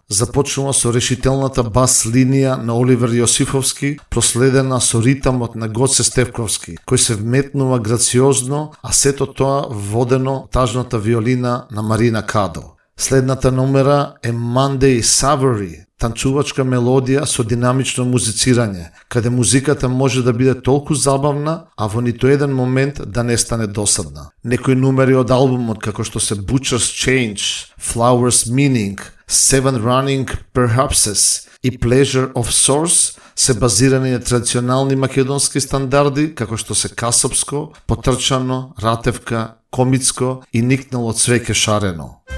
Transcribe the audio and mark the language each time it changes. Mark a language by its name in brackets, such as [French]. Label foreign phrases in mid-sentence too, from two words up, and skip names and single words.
[Macedonian] Започнува со решителната бас линија на Оливер Јосифовски, проследена со ритамот на Гоце Стевковски, кој се вметнува грациозно, а сето тоа водено тажната виолина на Марина Кадо. Следната номера е Monday Savory, танцувачка мелодија со динамично музицирање, каде музиката може да биде толку забавна, а во ниту еден момент да не стане досадна. Некои номери од албумот, како што се Butcher's Change, Flower's Meaning, Seven Running Perhapses и Pleasure of Source, се базирани на традиционални македонски стандарди, како што се касапско, потрчано, ратевка, комицко и никнало цвеќе шарено.